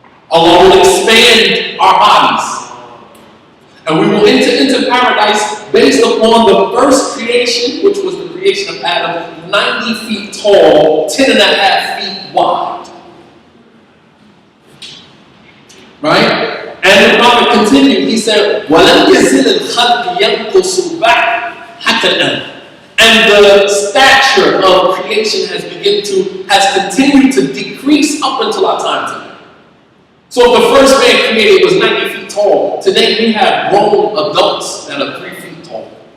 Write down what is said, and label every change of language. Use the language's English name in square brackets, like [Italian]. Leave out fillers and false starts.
[English] Allah will expand our bodies. And we will enter into paradise based upon the first creation, which was the creation of Adam, 90 feet tall, 10 and a half feet wide. Right? And the Prophet continued, he said, [Arabic] وَلَمْ يَزِلِ الْخَلْقِ يَنْقُصُ بَعْدَ حَتَّى الْآنِ. [English] And the stature of creation has continued to decrease up until our time today. So if the first man created was 90 feet tall, today we have grown adults that are 3 feet tall.